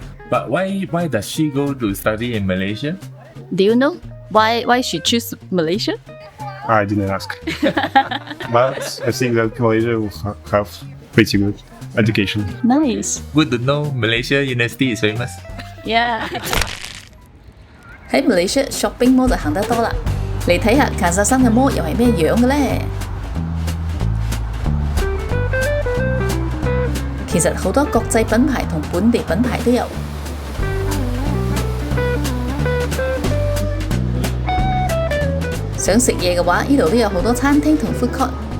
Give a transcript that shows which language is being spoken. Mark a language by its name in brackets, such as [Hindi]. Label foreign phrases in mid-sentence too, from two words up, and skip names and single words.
[English] but why does she go to study in Malaysia? do you know why she choose Malaysia? I didn't ask. But I think that Malaysia will have pretty good education. Nice. Good to know Malaysia University is famous. Yeah. [Cantonese] 喺 Malaysia [English] shopping mall [Cantonese] 就行得多啦，嚟睇下卡薩山嘅 mall 又係咩樣嘅呢？其實好多國際品牌同本地品牌都有。想食嘢嘅話，呢度都有好多餐廳同 [English] food court。